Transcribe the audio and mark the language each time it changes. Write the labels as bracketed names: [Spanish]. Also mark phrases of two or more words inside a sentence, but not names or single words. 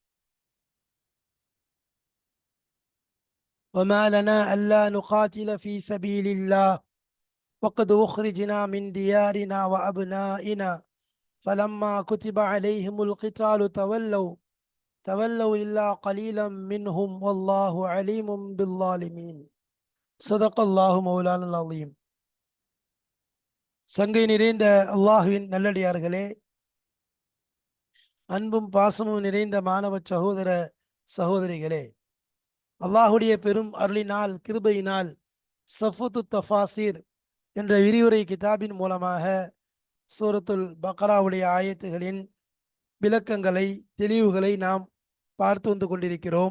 [Arabic] وما لنا ألا نقاتل في سبيل الله وقد أخرجنا من ديارنا وأبنائنا فلما كتب عليهم القتال تولوا إلا قليلا منهم والله عليم بالظالمين. صدق الله مولانا العظيم. [Tamil] சங்கை நிறைந்த அல்லாஹுவின் நல்லடியார்களே, அன்பும் பாசமும் நிறைந்த மாணவ சகோதர சகோதரிகளே, அல்லாஹுடைய பெரும் அருளினால் கிருபையினால் சஃபுத்து தஃபாசீர் என்ற விரிவுரை கிதாபின் மூலமாக சூரத்துல் பக்ராவுடைய ஆயத்துகளின் விளக்கங்களை தெளிவுகளை நாம் பார்த்து வந்து கொண்டிருக்கிறோம்.